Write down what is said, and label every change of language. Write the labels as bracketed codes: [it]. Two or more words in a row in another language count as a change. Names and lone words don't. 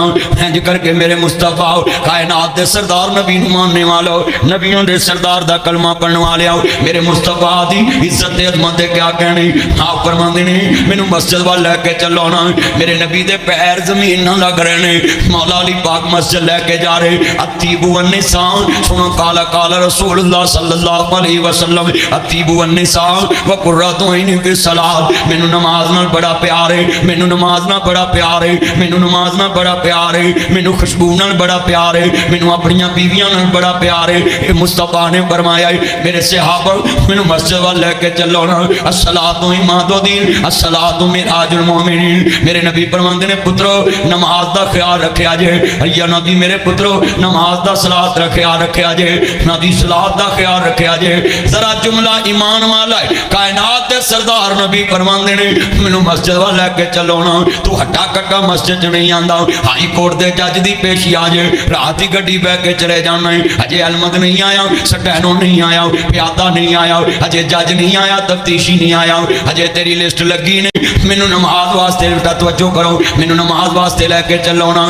[pa] انج کرکے میرے مصطفیٰ کائنات دے سردار نبی نوں منن والو نبیاں دے سردار دا کلمہ پڑھن والے آؤ میرے مصطفیٰ دی عزت تے عظمت دے کیا کہنے. آپ فرماندے نے مینوں مسجد وال لے کے چلو ناں. میرے نبی دے پیر زمین نہ لگ رہے نے۔ مولا علی پاک مسجد لے کے جا رہے. [ar] أطيب النساء सुनो قال قال رسول الله صلى الله عليه وسلم أطيب النساء وقرة عيني في الصلاة, [pa] مینوں نماز نال بڑا پیار ہے، مینوں نماز نال بڑا پیار ہے، مینوں نماز نال بڑا پیار ہے، مینوں خوشبو نال بڑا پیار ہے، مینوں اپنیاں بیویاں نال بڑا پیار ہے. ایہ مصطفیٰ نے فرمایا میرے صحابہ مینوں مسجد وال لے کے چلو ناں, [ar] الصلاة عماد الدين الصلاة معراج المؤمنين. [pa] میرے نبی فرماندے نے پترو نماز دا خیال رکھیا جے، ایا نبی میرے پترو نماز دا صلاۃ دا خیال رکھیا جے، نبی صلاۃ دا خیال رکھیا جے. ذرا جملہ ایمان والا ہے، کائنات دے سردار نبی فرماندے نے مینوں مسجد وال لے کے چلو ناں، تو ہٹا کٹا مسجد چ نہیں آندا، ہائی کورٹ دے جج دی پیشی آ جے، رات کی گڈی بہہ کے چلے جانا ہے، اجے اہلمد نہیں آیا، سٹینو نہیں آیا، پیادہ نہیں آیا، اجے جج نہیں آیا، تفتیشی نہیں آیا، اجے تیری لسٹ لگی نہیں، مینوں نماز واسطے توجہ کرو، مینوں نماز واسطے لے کے چلو ناں.